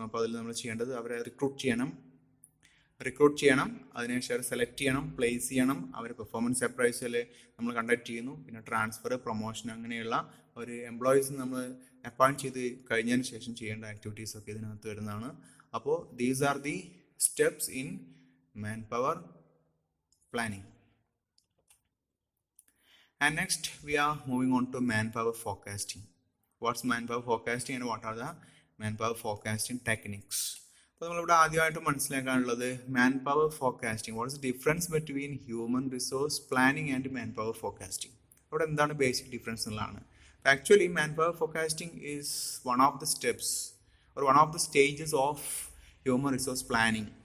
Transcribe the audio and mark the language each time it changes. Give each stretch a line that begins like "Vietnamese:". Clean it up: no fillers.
Malayalam: അപ്പോൾ അതിൽ നമ്മൾ ചെയ്യേണ്ടത് അവരെ റിക്രൂട്ട് ചെയ്യണം, അതിനുശേഷം സെലക്ട് ചെയ്യണം, പ്ലേസ് ചെയ്യണം, അവർ പെർഫോമൻസ് അപ്രൈസൽ നമ്മൾ കണ്ടക്ട് ചെയ്യുന്നു, പിന്നെ ട്രാൻസ്ഫർ, പ്രൊമോഷൻ, അങ്ങനെയുള്ള ഒരു എംപ്ലോയീസ് നമ്മൾ അപ്പോയിൻറ്റ് ചെയ്ത് കഴിഞ്ഞതിന് ശേഷം ചെയ്യേണ്ട ആക്ടിവിറ്റീസ് ഒക്കെ ഇതിനകത്ത് വരുന്നതാണ്.
English: അപ്പോൾ these are the steps in manpower planning. And next we are moving on to manpower forecasting. What's manpower forecasting and what are the manpower forecasting techniques?
Malayalam: അപ്പോൾ നമ്മളിവിടെ ആദ്യമായിട്ട് മനസ്സിലാക്കാനുള്ളത് man power forecasting.
English: What is the difference between human resource planning and manpower forecasting.
Malayalam: അവിടെ എന്താണ് basic difference എന്നുള്ളതാണ്.
English: Actually manpower forecasting is one of the steps or one of the stages of human resource planning.